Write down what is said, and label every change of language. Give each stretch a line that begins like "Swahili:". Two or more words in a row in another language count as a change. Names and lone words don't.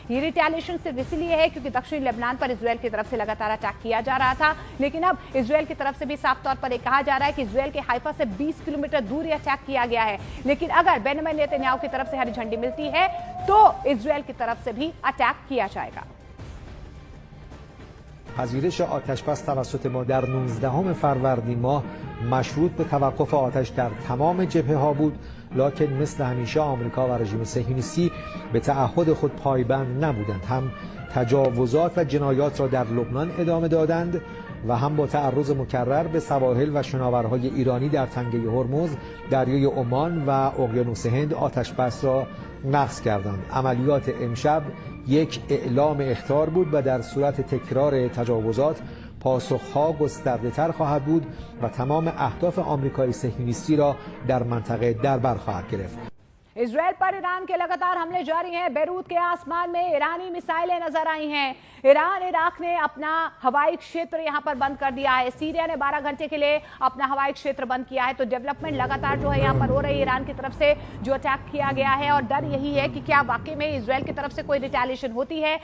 Hindi: ये रिटेलिएशन सिर्फ इसलिए है क्योंकि दक्षिणी लेबनान पर इजरायल की तरफ से लगातार अटैक किया जा रहा था। लेकिन अब इजरायल की तरफ से भी साफ तौर पर कहा जा रहा है कि इजरायल के हाइफा से 20 किलोमीटर दूर ये अटैक किया गया है। लेकिन अगर बेंजामिन नेतन्याहू की तरफ से हरी झंडी मिलती है तो इजरायल की तरफ से भी अटैक किया जाएगा।
Persian: پذیرش آتش‌بس توسط ما در 19 فروردین ماه مشروط به توقف آتش در تمام جبهه‌ها بود، لکن مثل همیشه آمریکا و رژیم صهیونیستی به تعهد خود پایبند نبودند. هم تجاوزات و جنایات را در لبنان ادامه دادند و هم با تعرض مکرر به سواحل و شناورهای ایرانی در تنگه هرمز، دریای عمان و اقیانوس هند آتش‌بس را نقض کردند. عملیات امشب یک اعلام اخطار بود و در صورت تکرار تجاوزات پاسخها گسترده تر خواهد بود و تمام اهداف آمریکای صهیونیستی را در منطقه در بر خواهد گرفت.
Hindi: इजरायल पर ईरान के लगातार हमले जारी हैं। बेरूत के आसमान में ईरानी मिसाइलें नजर आई हैं। ईरान इराक ने अपना हवाई क्षेत्र यहां पर बंद कर दिया है। सीरिया ने 12 घंटे के लिए अपना हवाई क्षेत्र बंद किया है। तो डेवलपमेंट लगातार जो है यहां पर हो रही है ईरान की तरफ से जो अटैक किया गया है, और डर यही है कि क्या वाकई में इजरायल की तरफ से कोई रिटेलिएशन होती है।